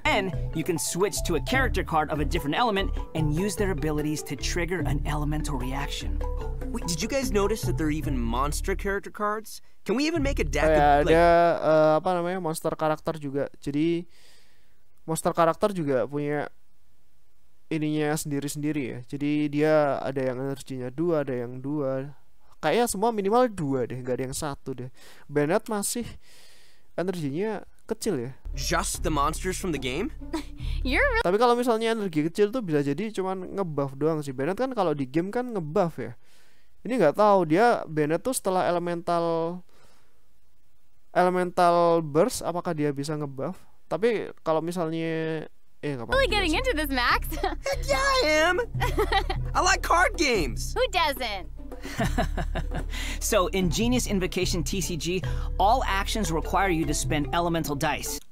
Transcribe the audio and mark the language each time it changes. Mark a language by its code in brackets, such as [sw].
[en] And you can switch to a character card of a different element and use their abilities to trigger an elemental reaction. Wait, did you guys notice that there are even monster character cards? Can we even make a deck [id] ada monster karakter juga. Jadi monster karakter juga punya ininya sendiri-sendiri ya. Jadi dia ada yang energinya 2, ada yang 2. Kayaknya semua minimal 2 deh, nggak ada yang 1 deh. Bennett masih energinya kecil ya. [en] Just the monsters from the game? [id] Tapi kalau misalnya energi kecil tuh bisa jadi cuman ngebuff doang sih. Bennett kan kalau di game kan ngebuff ya. Ini nggak tahu dia Bennett tuh setelah elemental burst apakah dia bisa ngebuff? Tapi kalau misalnya [en] Really getting into this, Max? Heck yeah, I am! I like card games! Who doesn't? So, in Genius Invocation TCG, all actions require you to spend elemental dice.